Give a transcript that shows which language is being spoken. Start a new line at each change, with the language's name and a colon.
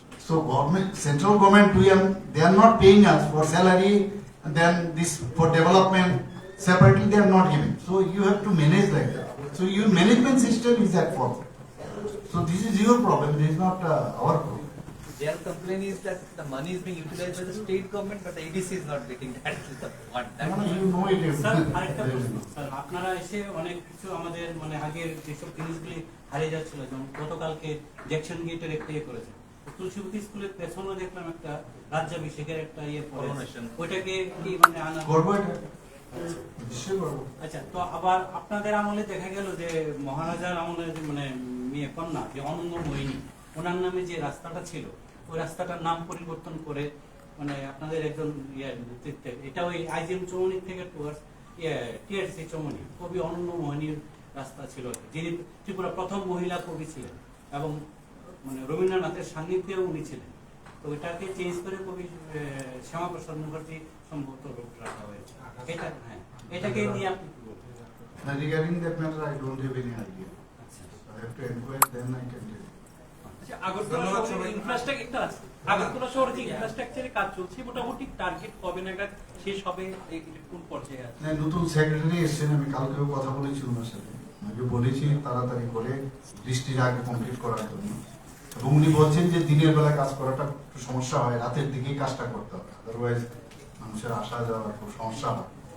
English: So central government, they are not paying us for salary, and then this for development separately they are not giving. So you have to manage like that. So your management system is at fault. So this is your problem. It is not our problem. Their complaint is that the money is being utilized by the state government, but the ADC is not getting that is the point. That You know it.
Bangla: Sir আরেকটা প্রশ্ন sir আপনারা এসে অনেক কিছু আমাদের মানে আগের যেসব জিনিসগুলি হারিয়ে যাচ্ছিল যেমন গতকালকে জ্যাকসন গেটের একটা ইয়ে করেছে তুলসীবতী স্কুলের পেছনে দেখলাম একটা রাজ্যাভিষেকের একটা ইয়ে পড়ে
English: Coronation.
Bangla: ওইটাকে কি মানে আনা করবো এটা? নিশ্চয়ই করবো। আচ্ছা তো আবার আপনাদের আমলে দেখা গেল যে মহারাজার আমলে যে মানে মেয়ে কন্যা যে অনন্য মোহিনী ওনার নামে যে রাস্তাটা ছিল ওই রাস্তাটার নাম পরিবর্তন করে মানে আপনাদের একজন নেতৃত্বে এটা ওই আইজিএম চৌমনি থেকে টুয়ার্ডস টিআরসি চৌমনি কবি অনন্য মোহিনীর রাস্তা ছিল যিনি ত্রিপুরা প্রথম মহিলা কবি ছিলেন এবং মানে রবীন্দ্রনাথের সান্নিধ্যেও উনি ছিলেন তো ওইটাকে চেঞ্জ করে কবি শ্যামাপ্রসাদ মুখার্জি সম্ভবত রূপ রাখা হয়েছে এটা হ্যাঁ এটাকে নিয়ে আপনি কি বলবেন?
English: Now, regarding that matter, I don't have any idea.
Bangla: আচ্ছা
English: I have to inquire, then I can tell you.
Bangla: Agartala ধন্যবাদ শহরে সবাইকে। ইনফ্রাস্ট্রাকচার আছে আগরতলা শহরে যে ইনফ্রাস্ট্রাকচারে কাজ চলছে মোটামুটি টার্গেট কবে নাগাদ শেষ হবে কোন পর্যায়ে আছে না, নতুন সেক্রেটারি এসেছেন, আমি কালকেও কথা বলেছি ওনার সাথে। আমি বলেছি তাড়াতাড়ি করে বৃষ্টির আগে কমপ্লিট করার জন্য। এবং উনি বলছেন যে দিনের বেলা কাজ করাটা একটু সমস্যা হয়, রাতের দিকেই কাজটা করতে হবে, আদারওয়াইজ মানুষের আসা যাওয়ার খুব সমস্যা হয়।